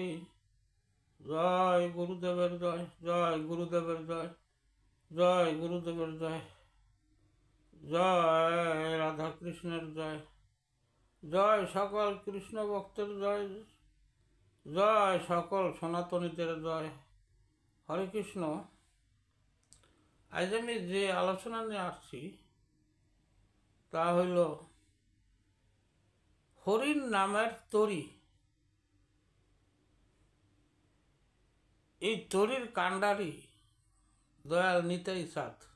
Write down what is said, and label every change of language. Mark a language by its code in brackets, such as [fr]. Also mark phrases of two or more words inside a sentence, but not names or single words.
[bn] জয় গুরুদেবর জয়, জয় গুরুদেবর জয়, জয় গুরুদেবর জয়, জয় রাধা কৃষ্ণর জয়, জয় সকল কৃষ্ণ ভক্তর জয়, জয় সকল सनातनीদের জয়। হরে কৃষ্ণ। আজ আমি যে আলোচনা নিয়ে আসছি তা হইল হরির নামের তরি। এই তরির কাণ্ডারি দয়াল নিতাই সাথ।